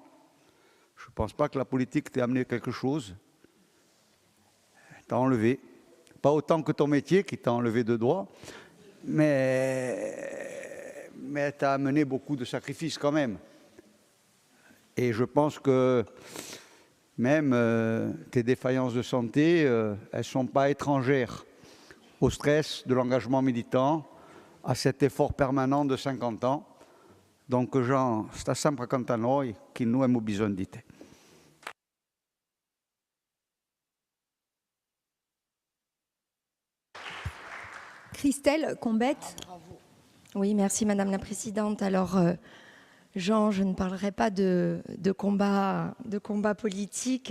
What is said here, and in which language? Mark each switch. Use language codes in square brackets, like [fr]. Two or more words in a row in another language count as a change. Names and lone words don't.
[fr] Je ne pense pas que la politique t'ait amené quelque chose, t'a enlevé, pas autant que ton métier qui t'a enlevé de doigts, mais t'as amené beaucoup de sacrifices quand même. Et je pense que même tes défaillances de santé, elles ne sont pas étrangères au stress de l'engagement militant, à cet effort permanent de 50 ans. Donc Jean, [it] sta sempre accanto a noi, che noi abbiamo bisogno di te. [fr] Christelle Combette. Oui, merci Madame la Présidente. Alors, Jean, je ne parlerai pas de combat politique.